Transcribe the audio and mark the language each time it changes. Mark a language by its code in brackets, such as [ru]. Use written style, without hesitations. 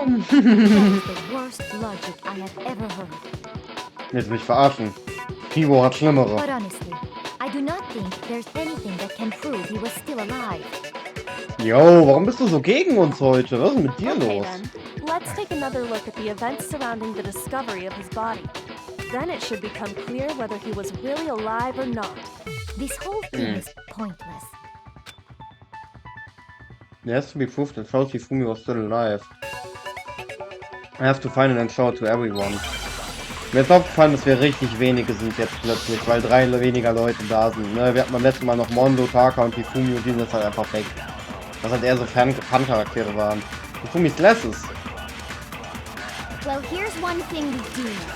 [en] the worst logic I have ever heard. [de] Jetzt mich verarschen. Pivo hat schlimmere. [en] But honestly, I do not think there's anything that can prove he was still alive. [de] Yo, warum bist du so gegen uns heute? Was ist mit dir [en] Okay [de] los? [en] then, let's take another look at the events surrounding the discovery of his body. Then it should become clear whether he was really alive or not. This whole thing is pointless. It has to be proved that Hifumi was still alive. I have to find it and show it to everyone. [de] Mir ist aufgefallen, dass wir richtig wenige sind jetzt plötzlich, weil 3 weniger Leute da sind. Ne? Wir hatten beim letzten Mal noch Mondo, Taka und Hifumi und die sind jetzt halt einfach weg. Was halt eher so Fan-Charaktere waren. [en] Hifumis Glasses. Well, here's one thing we do.